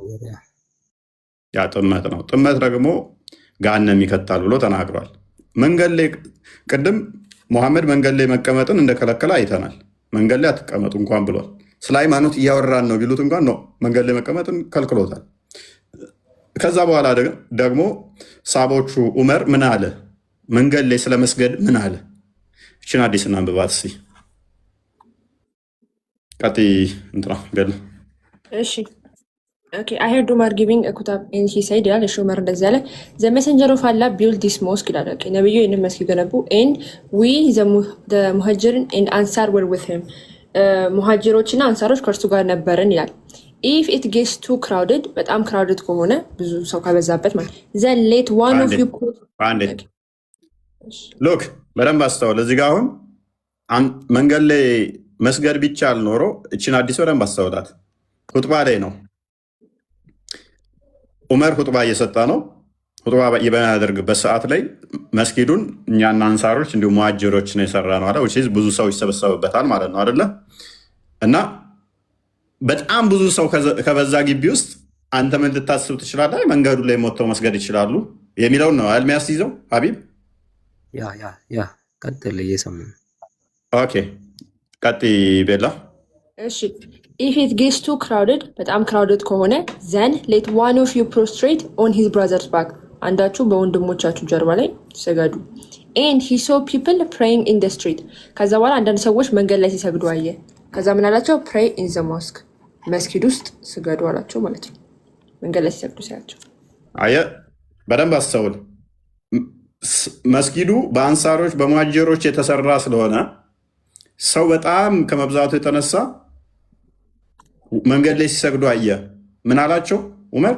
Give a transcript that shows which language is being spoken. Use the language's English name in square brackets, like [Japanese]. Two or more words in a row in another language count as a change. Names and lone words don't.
[Amharic] ያ ጥመት ነው። ጥመት ደግሞ ገሃነም ይከታል ብሎ ተናግሯል። መንገድ ላይ ቅድም ሙሐመድ መንገድ ላይ መቀመጥን እንደከለከለ አይተናል። መንገድ ላይ አትቀመጡ እንኳን ብሏል። ስለ ሃይማኖት እያወራን ነው ቢሉት እንኳን ነው መንገድ ላይ መቀመጥን ከልክሎታል። ከዛ በኋላ ደግሞ ሰሃቦቹ ዑመር ምን አለ? መንገድ ላይ ስለ መስገድ ምን አለ? እችን አዲስ እናንብባት እስኪ። ቀጥይ እንትና ገል [English] እሺ Okay, I heard Umar giving a kutab and he said, "Yeah, Umar [Amharic] እንደዚህ አለ [English] the messenger of Allah built this mosque [Amharic] ይላል። ነብዩ ይህንን መስጊድ ገነቡ [English] and we the muhajirin and ansar were with him [Amharic] ሙሃጅሮችና አንሳሮች ከእርሱ ጋር ነበርን ይላል። [English] if it gets too crowded በጣም crowded [Amharic] ከሆነ ብዙ ሰው ከበዛበት ማለት [English] then let one of you [Amharic] look በደንብ አስተውል። እዚህ ጋር አሁን መንገድ ላይ መስገድ ቢቻል ኖሮ እችን አዲስ በደንብ አስተውላት። ሁጥባ ላይ ነው ዑመር ሁጥባ እየሰጠ ነው። ሁጥባ በሚያደርግበት ሰዓት ላይ መስጊዱን እኛና አንሳሮች እንዲሁም ሙሃጅሮች ነው የሰራ ነው አለ። ብዙ ሰው ይሰበሰብበታል ማለት ነው አይደለ? እና በጣም ብዙ ሰው ከበዛ ግቢ ውስጥ አንተ ምን ልታስብ ትችላለህ? መንገዱ ላይ ሞተው መስገድ ይችላሉ የሚለውን ነው የሚያስይዘው። ሀቢብ ያ ቀጥል፣ እየሰሙ ኦኬ፣ ቀጥይ ቤላ። እሺ [English] if it gets too crowded [Amharic] በጣም ክራውድድ ከሆነ [English] then let one of you prostrate on his brother's back [Amharic] አንዳችሁ በወንድሞቻችሁ ጀርባ ላይ ስገዱ። [English] and he saw people praying in the street [Amharic] ከዛ በኋላ አንዳንድ ሰዎች መንገድ ላይ ሲሰግዱ አየ። ከዛ ምን አላቸው? [English] pray in the mosque [Amharic] መስጊድ ውስጥ ስገዱ አላቸው ማለት ነው። መንገድ ላይ ሲሰግዱ ሲያቸው አየ። በደንብ አስተውል። መስጊዱ በአንሳሮች በሙሃጅሮች የተሰራ ስለሆነ ሰው በጣም ከመብዛቱ የተነሳ መንገድ ላይ ሲሰግዱ አየ። ምን አላቸው ዑመር?